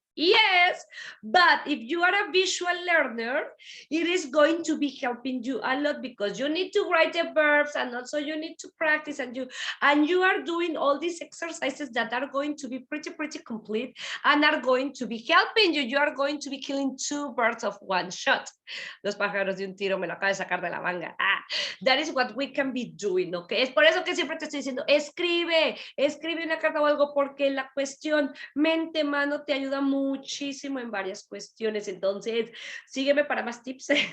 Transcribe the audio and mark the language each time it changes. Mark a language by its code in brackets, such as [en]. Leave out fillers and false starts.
[en] Yes, but if you are a visual learner, it is going to be helping you a lot because you need to write the verbs and also you need to practice, and you are doing all these exercises that are going to be pretty complete and are going to be helping you. You are going to be killing 2 birds of 1 shot. [es] Los pájaros de un tiro me lo acabo de sacar de la manga. [en] That is what we can be doing, okay? [es] Es por eso que siempre te estoy diciendo, escribe una carta o algo, porque la cuestión mente-mano te ayuda muchísimo en varias cuestiones. Entonces, sígueme para más tips.